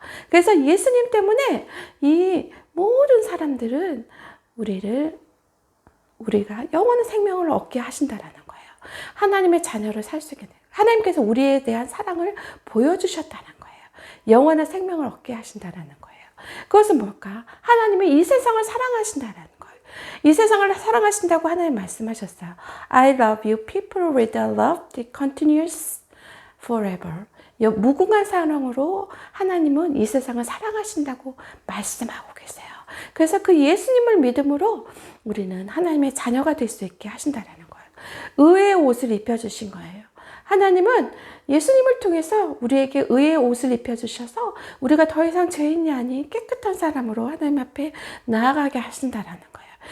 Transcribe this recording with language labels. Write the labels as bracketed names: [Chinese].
[Korean] 그래서 예수님 때문에 이 모든 사람들은 우리가 영원한 생명을 얻게 하신다라는 거예요. 하나님의 자녀를 살 수 있게 돼요. 하나님께서 우리에 대한 사랑을 보여주셨다는 거예요. 영원한 생명을 얻게 하신다라는 거예요. 그것은 뭘까? 하나님이 이 세상을 사랑하신다라는 거예요. 이 세상을 사랑하신다고 하나님 말씀하셨어요. [English] I love you people with a love that continues forever. [Korean] 무궁한 사랑으로 하나님은 이 세상을 사랑하신다고 말씀하고 계세요. 그래서 그 예수님을 믿음으로 우리는 하나님의 자녀가 될 수 있게 하신다는 거예요. 의의 옷을 입혀주신 거예요. 하나님은 예수님을 통해서 우리에게 의의 옷을 입혀주셔서 우리가 더 이상 죄인이 아닌 깨끗한 사람으로 하나님 앞에 나아가게 하신다는 거예요.